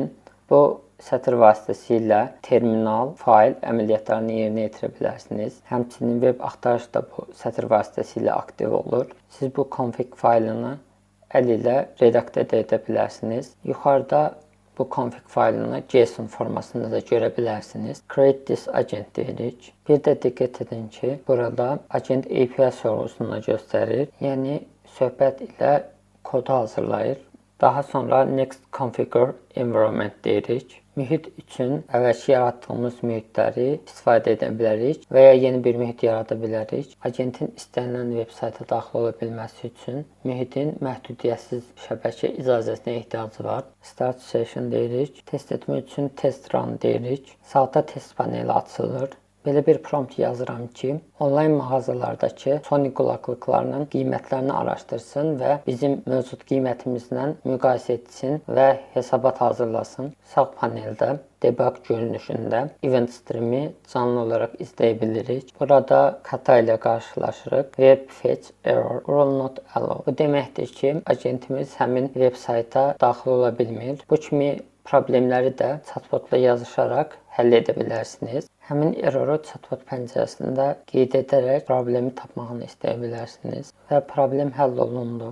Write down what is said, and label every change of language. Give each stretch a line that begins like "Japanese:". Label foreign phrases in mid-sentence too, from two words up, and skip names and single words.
Azerbaijani: Bu sətr vasitəsilə terminal, fayl əməliyyatlarını yerinə yetirə bilərsiniz. Həmçinin web axtarış da bu sətr vasitəsilə aktiv olur. Siz bu config faylını əl ilə redaktə edə bilərsiniz. Yuxarıda bu config faylını JSON formasında da görə bilərsiniz.
English: Create this agent deyirik.
Azerbaijani: Bir də diqqət edin ki, burada agent API sorğusunu göstərir. Yəni söhbət ilə kodu hazırlayır. Daha sonra
English: next configure environment
Azerbaijani: deyirik. Mühit üçün əvvəlki yaratdığımız mühitləri istifadə edə bilərik və ya yeni bir mühit yarada bilərik. Agentin istənilən veb sayta daxil ola bilməsi üçün mühitin məhdudiyyətsiz şəbəkə icazəsinə ehtiyacı var.
English: Start session deyirik.
Azerbaijani: Test etmək üçün
English: test run
Azerbaijani: deyirik. Sağda test paneli açılır. Belə bir prompt yazıram ki, onlayn mağazalardakı Sony qulaqlıqlarının qiymətlərini araşdırsın və bizim mövcud qiymətimizlə müqayisə etsin və hesabat hazırlasın. Sağ paneldə debug görünüşündə
English: event streami
Azerbaijani: canlı olaraq izləyə bilirik. Burada xəta ilə qarşılaşırıq.
English: Web fetch error will not allow.
Azerbaijani: Bu deməkdir ki, agentimiz həmin veb sayta daxil ola bilmir. Bu kimi problemləri də chatbotla yazışaraq həll edə bilərsiniz. Həmin erroru chatbot pəncərəsində qeyd edərək problemi tapmağını istəyə bilərsiniz və problem həll olundu.